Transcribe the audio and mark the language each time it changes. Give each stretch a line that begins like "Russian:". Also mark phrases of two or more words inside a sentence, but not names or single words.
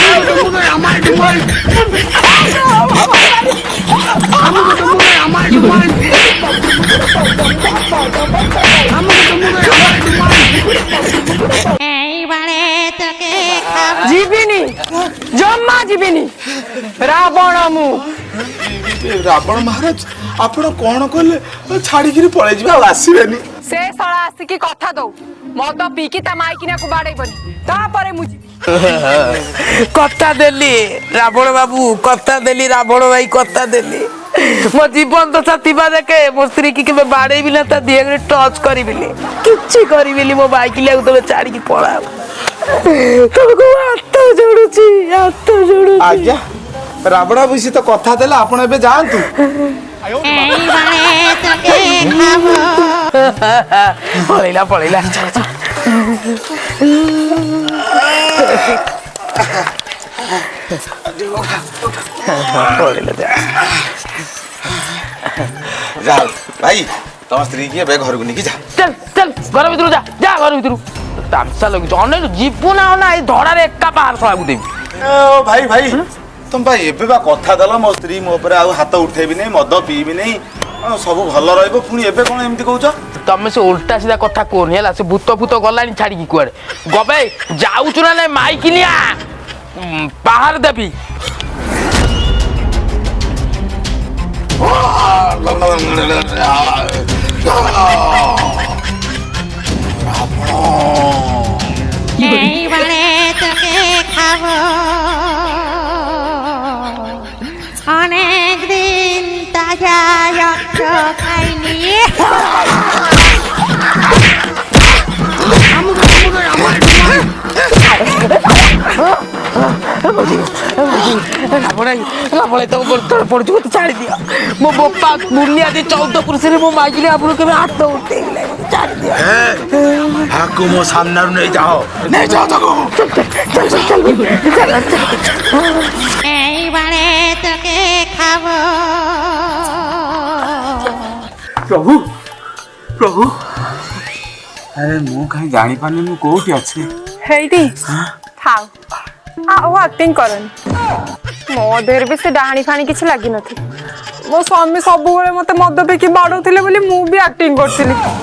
Bangla: मत এইবারে তোকে খাবো
Odia: ଯିବିନି ଜମା ଯିବିନି ରାବଣ ମୁଁ ରାବଣ ମହାରାଜ ଆପଣ କଣ କଲେ ଛାଡିକିରି ପଳେଇ ଯିବେ ଆଉ ଆସିବେନି ସେ ଶଳା ଆସିକି କଥା ଦଉ ମଦ ପିଇକି ତା ମାଇକିନାକୁ ବାଡେଇବନି ତାପରେ ମୁଁ ଯିବି କଥା ଦେଲି ରାବଣ ବାବୁ କଥା ଦେଲି ରାବଣ ଭାଇ କଥା ଦେଲି ମୋ ଜୀବନ ତ ଥିବା ଦେଖେ ମୋ ସ୍ତ୍ରୀ କି କେବେ ବାଡେଇବି ନା ତା ଦେହରେ ଟଚ୍ କରିବିନି କିଛି କରିବିନି ମୋ ବାଇକିଲିଆକୁ ତମେ ଛାଡିକି ପଳାଅ ତମକୁ ହାତ ଯୋଡୁଛି ଆଜ୍ଞା ରାବଣ ବାବୁ ତ କଥା ଦେଲେ ଆପଣ ଏବେ ଯାଆନ୍ତୁ
Bangla: এইবারে তোকে খাবো
Odia: ପଳେଇଲା ପଳେଇଲା ଯାଅ ଭାଇ ତମ ସ୍ତ୍ରୀ କି ଏବେ ଘରକୁ ନେଇକି ଯା ଚାଲ ଚାଲ ଘର ଭିତରୁ ଯା ଯା ଘର ଭିତରୁ ତାମସା ଲାଗୁଛି ଅନେକ ଯିବୁ ନା ଏଇ ଧଡ଼ାରେ ଏକା ବାହାର ଶଳାକୁ ଦେବି ଭାଇ ଭାଇ ତମ ଭାଇ ଏବେ ବା କଥା ଦେଲ ମୋ ସ୍ତ୍ରୀ ମୋ ଉପରେ ଆଉ ହାତ ଉଠେଇବି ନାହିଁ ମଦ ପିଇବି ନାହିଁ ସବୁ ଭଲ ରହିବ ପୁଣି ଏବେ କଣ ଏମିତି କହୁଛ ତମେ ସେ ଓଲଟା ସିଧା କଥା କୁହନି ହେଲା ସେ ଭୂତ ଫୂତ ଗଲାଣି ଛାଡିକି କୁଆଡେ ଗବେ ଯାଉଛୁ ନା ନାଇଁ ମାଇକିନିଆ ବାହାର ଦେବି
Bangla: এইবারে তোকে খাবো অনেক দিন তাজা রক্ত খাইনি
Odia: ପଡୁଛି ମତେ ଛାଡି ଦିଅ ମୋ ବୋପା ବୁନିଆଦି 14 ପୁରୁଷରେ ମୋ ମାଗିଲେ ଆପଣ କେବେ ହାତ ଉଠେଇଲେ ଛାଡି ଦିଅ ହାକୁ ମୋ ସାମ୍ନାରୁ ନେଇଯାଅ ତାକୁ
Bangla: এইবারে তোকে খাবো
Odia: ପ୍ରଭୁ ପ୍ରଭୁ ଆରେ ମୁଁ କାହିଁ ଜାଣିପାରୁନି ମୁଁ କୋଉଠି ଅଛି ହେଇଟି ଥାଉ ଆଉ ଆକ୍ଟିଂ କରନି ମୋ ଦେହରେ ବି ସେ ଡାହାଣୀ ଫାଣି କିଛି ଲାଗିନଥିଲା ମୋ ସ୍ୱାମୀ ସବୁବେଳେ ମତେ ମଦ ପିଇକି ବାଡଉଥିଲେ ବୋଲି ମୁଁ ବି ଆକ୍ଟିଂ କରିଥିଲି